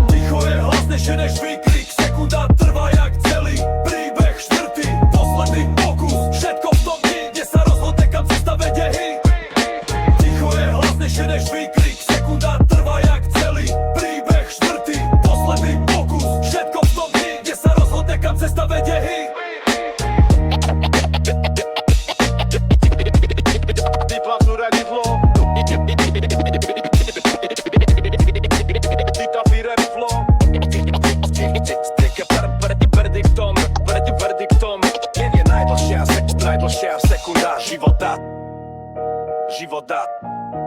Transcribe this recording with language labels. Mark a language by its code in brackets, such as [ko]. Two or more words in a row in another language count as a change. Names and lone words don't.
[sk] Ticho je hlasnejšie než výkrik, sekunda trvá jak celý príbeh. Štvrtý posledný pokus, všetko v tom dni, kde sa rozhodne, kam cesta vedie. Ticho je hlasnejšie než výkrik, sekunda trvá jak celý príbeh. Štvrtý posledný pokus, všetko v tom dni, kde sa rozhodne, kam cesta vedie. Hytlavý [en] rap flow. [sk] Chytlavý [en] rap flow. [sk] Strieka pred verdiktom. Nie najdlhšia sekunda života.